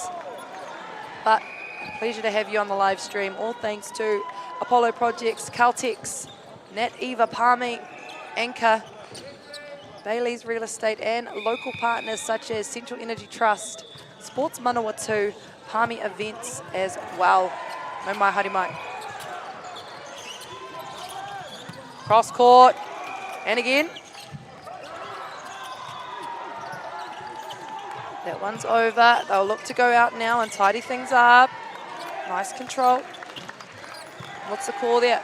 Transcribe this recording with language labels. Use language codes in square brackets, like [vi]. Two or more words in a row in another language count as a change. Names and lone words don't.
[en] But a pleasure to have you on the live stream. All thanks to Apollo Projects, Caltex, Nat Eva Palmy, Anchor, Bailey's Real Estate, and local partners such as Central Energy Trust, Sports Manawatu, Palmy Events as well. [mi] No mai haere mai. [en] Cross court, and again. That one's over. They'll look to go out now and tidy things up. Nice control. What's the call there?